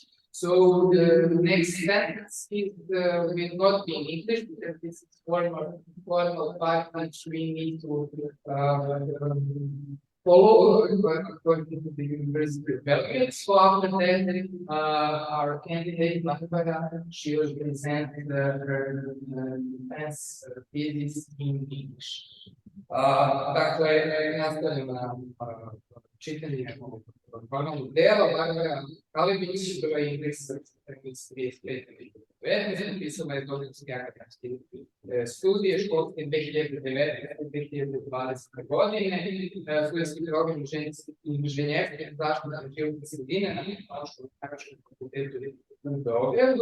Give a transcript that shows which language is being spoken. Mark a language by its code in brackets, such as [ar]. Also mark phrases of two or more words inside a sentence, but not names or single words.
[en] So the next sentence will not be in English because this is formal part which we need to follow according to the University of Belgrade. So after that, our candidate Barbara, she will present her defense thesis in English. [sr] Dakle, nastavljamo na čitanje formalnog dela. Barbara Kalebic, bila je indeksar 35. Napisala je doktorske akademske studije školske 2019-2020 godine, studijski program inženjerstva i zaštite životne sredine na Tehnološkom fakultetu u Beogradu.